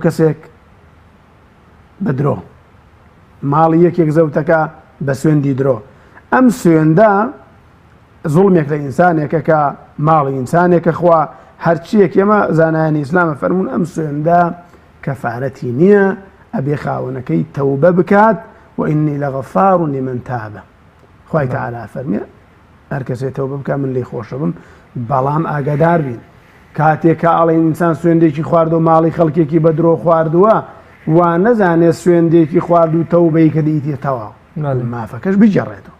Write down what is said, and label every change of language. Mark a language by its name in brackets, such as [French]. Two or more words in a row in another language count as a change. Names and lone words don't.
[Central Kurdish] کەسێک بە درۆ ماڵی یەکێک زەوتەکە بە سوێندی درۆ ئەم سوێندە زوڵمێک لە ئینسانێکە کە ماڵی ئینسانێکە خوا هەرچیەک ئێمە زانایانی ئیسلامە فەرمون ئەم سوێندە کەفارەتی نییە ئەبێ خاوەنەکەی تەوبە بکات [Arabic] وإني لغفار لمن تاب [Central Kurdish] خوای تعالی فەرمێ هەر کەسێ تەوبە بکات من لێی خۆشە بم بەڵام ئاگادار بین کاتێک کە ئەڵێ ئینسان سوێندێکی خوارد و ماڵی خەڵکێکی بە درۆ خواردووە وا نەزانێت سوێندێکی خوارد و تەوبەی کە دەیتێتەوە مافەکەش بجێڕێتەوە